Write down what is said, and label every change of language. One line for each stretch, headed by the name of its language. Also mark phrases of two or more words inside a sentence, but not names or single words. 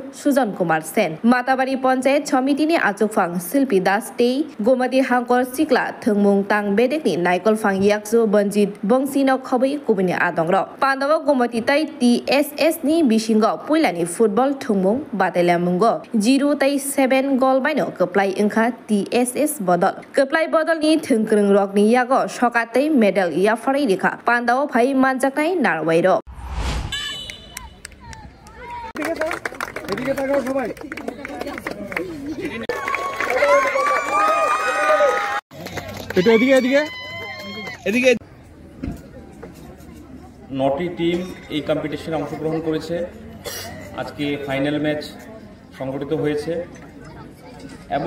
Turkic languages: Sujan Kumar Sen Matabari Ponche Chomitini Achukfang Silpi Das Tei Gomati Hankor Sikla Thungmung Tang Bedekni Naikol Fang Yaksu Banjit Bongsino Khobai Kubini Adongro Pandawa Gomati Tai TSS ni Bishingo Puilani Football Thungmung Batelemungo 0-7 goal baino keplai engka TSS Bodol keplai Bodol ni Thungkring Rock ni yago Shokatei medal ya farai dikha Pandawa Phai Manjaknai Narwairo
Bangla: এদিকে তাকাও সবাই এটা এদিকে এদিকে এদিকে 9টি টিম এই কম্পিটিশনে অংশগ্রহণ করেছে আজকে
English: final match
Bangla: সংগঠিত হয়েছে এবং